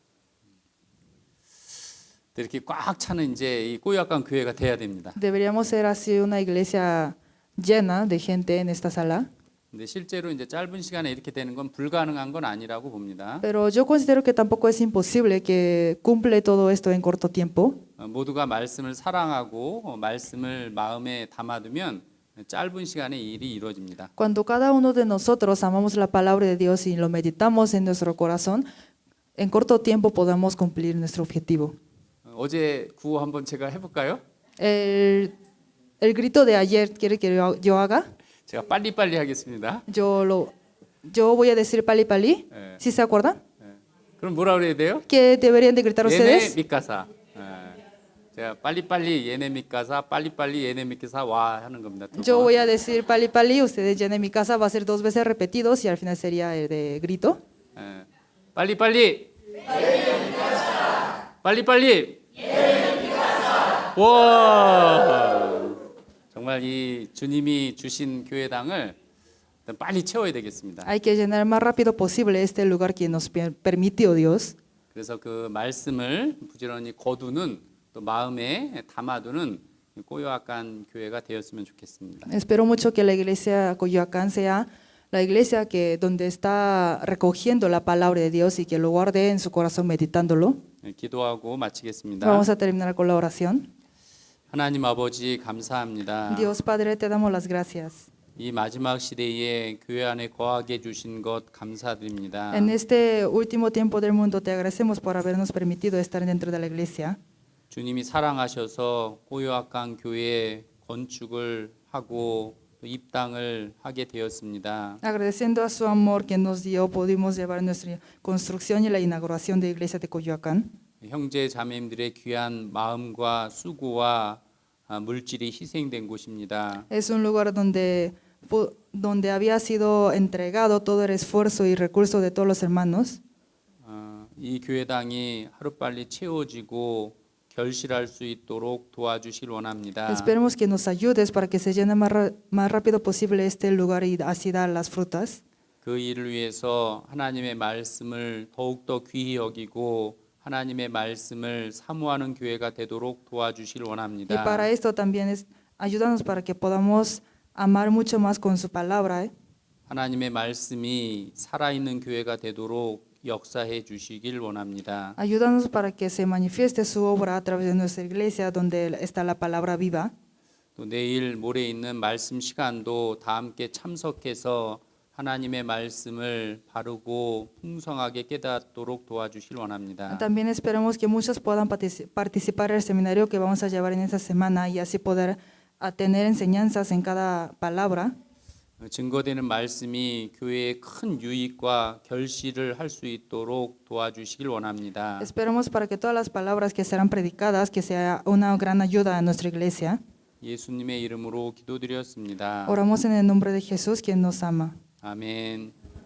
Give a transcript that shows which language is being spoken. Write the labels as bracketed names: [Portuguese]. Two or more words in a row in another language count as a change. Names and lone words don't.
[Korean] 이렇게 꽉 차는 이제 이 꼬약간 교회가 돼야 됩니다. [Spanish] Deberíamos ser así una iglesia llena de gente en esta sala. [Korean] 근데 실제로 이제 짧은 시간에 이렇게 되는 건 불가능한 건 아니라고 봅니다. [Spanish] Pero yo considero que tampoco es imposible que cumple todo esto en corto tiempo. [Korean] 모두가 말씀을 사랑하고 말씀을 마음에 담아두면 짧은 시간에 이 일이 이루어집니다. [Spanish] Cuando cada uno de nosotros amamos la palabra de Dios y lo meditamos en nuestro corazón, en corto tiempo podamos cumplir nuestro objetivo. [Korean] 어제 구호 한번 제가 해볼까요? [Spanish] El grito de ayer, ¿quiere que yo haga? [Korean] 제가 빨리빨리 하겠습니다. [Spanish] Yo voy a decir [Korean] 빨리빨리. [Spanish] ¿Sí se acuerdan? [Korean] 그럼 뭐라 그래야 돼요? [Spanish] ¿Qué deberían de gritar [Korean] 네네 [Spanish] ustedes? mi casa. [Korean] 제가 빨리빨리 예레미 가사 빨리빨리 예레미 기사 와 하는 겁니다. 두 [Spanish] Yo [Korean] 번. [Spanish] voy a decir [Korean] 빨리빨리, [Spanish] ustedes llenen mi casa, va a ser 2 veces repetidos y al final sería el de grito. [Korean] 예. 빨리빨리 빨리빨리 와 정말 이 주님이 주신 교회당을 일단 빨리 채워야 되겠습니다. [Spanish] Hay que llenar más rápido posible este lugar que nos permitió Dios. [Korean] 그래서 그 말씀을 부지런히 거두는 또 마음에 담아두는 꼬요악한 교회가 되었으면 좋겠습니다. [Spanish] Espero mucho que la iglesia Coyoacán sea la iglesia que donde está recogiendo la palabra de Dios y que lo guarde en su corazón meditándolo. [Korean] 예, 기도하고 마치겠습니다. [Spanish] Vamos a terminar con la oración. [Korean] 하나님 아버지 감사합니다. [Spanish] Dios Padre, te damos las gracias. [Korean] 이 마지막 시대에 교회 안에 거하게 해주신 것 감사드립니다. [Spanish] En este último tiempo del mundo te agradecemos por habernos permitido estar dentro de la iglesia. [Korean] 주님이 사랑하셔서 꼬요악한 교회 건축을 하고 또 입당을 하게 되었습니다. [Spanish] Agradeciendo a su amor que nos dio, pudimos llevar nuestra construcción y la inauguración de la iglesia de Coyoacán. [Korean] 형제 자매님들의 귀한 마음과 수고와 물질이 희생된 곳입니다. [Spanish] Es un lugar donde había sido entregado todo el esfuerzo y recurso de todos los hermanos. [Korean] 이 교회당이 하루빨리 채워지고 결실할 수 있도록 도와주실 원합니다. [Spanish] Esperemos que nos ayudes para que se llene más rápido posible este lugar y así dar las frutas. [Korean] 그 일을 위해서 하나님의 말씀을 더욱더 귀히 여기고 하나님의 말씀을 사모하는 교회가 되도록 도와주실 [Spanish] Y [Korean] 원합니다. [Spanish] para esto también ayúdanos para que podamos amar mucho más con su palabra. [Korean] 하나님의 말씀이 살아있는 교회가 되도록 역사해 주시길 원합니다. [Spanish] Ayúdanos para que se manifieste su obra a través de nuestra iglesia donde está la palabra viva. [Korean] 또 내일 모레 있는 말씀 시간도 다 함께 참석해서 하나님의 말씀을 바르고 풍성하게 깨닫도록 도와주실 원합니다. [Spanish] También esperamos que muchos puedan participar en el seminario que vamos a llevar en esta semana y así poder tener enseñanzas en cada palabra. [Korean] 증거되는 말씀이 교회의 큰 유익과 결실을 할 수 있도록 도와주시길 원합니다. [Spanish] Esperamos para que todas las palabras que serán predicadas, que sea una gran ayuda a nuestra iglesia. [Korean] 예수님의 이름으로 기도드렸습니다. [Spanish] Oramos en el nombre de Jesús, quien nos ama. [Korean] 아멘.